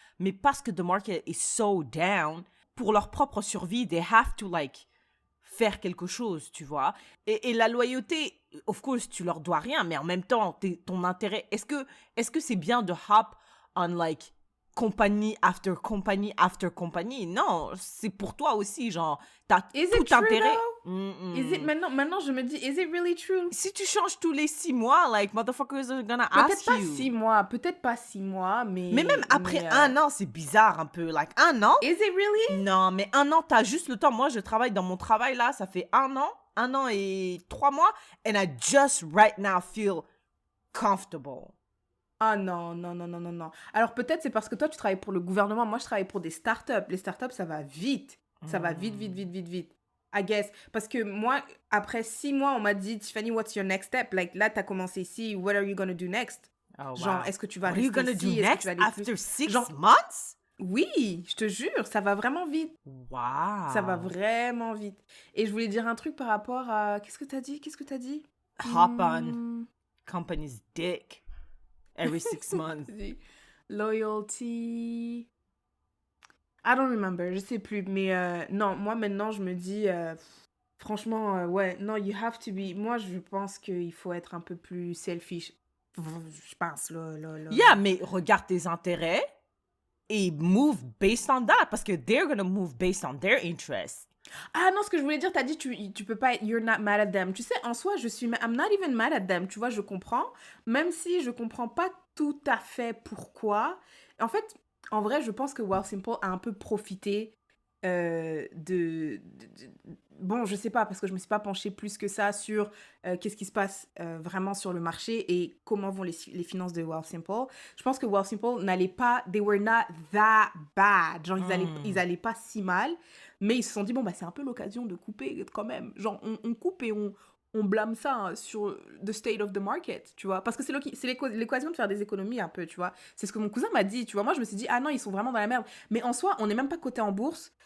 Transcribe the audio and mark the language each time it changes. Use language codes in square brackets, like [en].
[fr] Mais parce que [en] the market is so down, [fr] pour leur propre survie, [en] they have to like [fr] faire quelque chose, tu vois. Et la loyauté, [en] of course, [fr] tu leur dois rien, mais en même temps, ton intérêt, est-ce que c'est bien de [en] hop on like [fr] compagnie after compagnie after compagnie? Non, c'est pour toi aussi, genre, t'as tout intérêt. [en] Is it [fr] maintenant, je me dis, [en] is it really true? [fr] Si tu changes tous les 6 mois, [en] like, motherfuckers are gonna ask you. [fr] Peut-être pas 6 mois, mais... Mais même après un an, c'est bizarre un peu. Like, un an? [en] Is it really? [fr] Non, mais un an, t'as juste le temps. Moi, je travaille dans mon travail, là, ça fait un an et 3 mois, [en] and I just right now feel comfortable. [fr] Ah non. Alors peut-être c'est parce que toi, tu travailles pour le gouvernement. Moi, je travaille pour des startups. Les startups, ça va vite. Ça va vite. [en] I guess. [fr] Parce que moi, après 6 mois, on m'a dit, Tiffany, [en] what's your next step? [fr] Like, là, t'as commencé ici. [en] What are you gonna do next? Oh, wow. [fr] Genre, est-ce que tu vas [en] What are you [fr] rester [en] gonna [fr] ici? [en] do next after 6 months? [fr] Oui, je te jure, ça va vraiment vite. [en] Wow. [fr] Ça va vraiment vite. Et je voulais dire un truc par rapport à... Qu'est-ce que t'as dit? [en] Hop on company's dick every 6 months. Loyalty... I don't remember, [fr] je sais plus. Mais non, moi maintenant, je me dis... franchement, ouais, non, [en] you have to be... [fr] Moi, je pense qu'il faut être un peu plus selfish. Je pense, là. [en] Yeah, [fr] mais regarde tes intérêts et [en] move based on that, [fr] parce que [en] they're gonna move based on their interests. [fr] Ah non, ce que je voulais dire, t'as dit tu peux pas, [en] you're not mad at them. [fr] Tu sais, en soi, [en] I'm not even mad at them. [fr] Tu vois, je comprends. Même si je comprends pas tout à fait pourquoi. En fait, en vrai, je pense que Wealthsimple a un peu profité bon, je sais pas, parce que je me suis pas penchée plus que ça sur qu'est-ce qui se passe vraiment sur le marché et comment vont les finances de Wealthsimple. Je pense que [en] Wealthsimple they were not that bad. [fr] Genre, ils allaient pas si mal, mais ils se sont dit, bon, bah, c'est un peu l'occasion de couper quand même. Genre, on coupe et on blâme ça hein, sur [en] the state of the market, [fr] tu vois. Parce que c'est l'équation de faire des économies un peu, tu vois. C'est ce que mon cousin m'a dit, tu vois. Moi, je me suis dit, ah non, ils sont vraiment dans la merde. Mais en soi, on n'est même pas coté en bourse.